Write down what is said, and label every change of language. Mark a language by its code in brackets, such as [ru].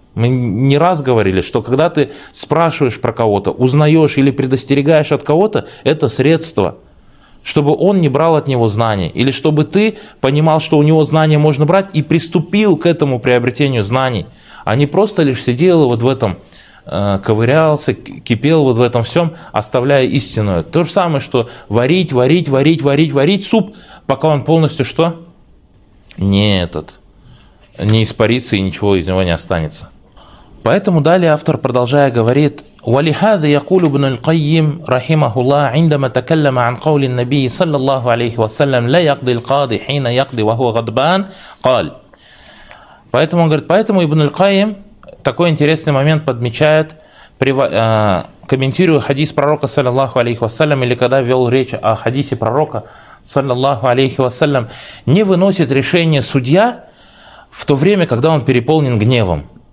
[ru] Мы не раз говорили, что когда ты спрашиваешь про кого-то, узнаешь или предостерегаешь от кого-то, это средство, чтобы он не брал от него знания, или чтобы ты понимал, что у него знания можно брать, и приступил к этому приобретению знаний, а не просто лишь сидел вот в этом, ковырялся, кипел вот в этом всем, оставляя истинную. То же самое, что варить, варить, варить, варить, варить суп, пока он полностью что? Не этот. Не испарится и ничего из него не останется. Поэтому далее автор, продолжая, говорит, [ar] ولهذا يقول ابن القيم رحمه الله عندما تكلم عن قول النبي صلى الله عليه وسلم لا يقضي القاضي حين يقضي وهو غضبان قال. [ru] Поэтому он говорит, поэтому ابن القيم такой интересный момент подмечает, комментируя хадис пророка [ar] صلى الله عليه وسلم [ru] или когда вел речь о хадисе пророка صلى الله عليه وسلم, не выносит решение судья в то время, когда он переполнен гневом.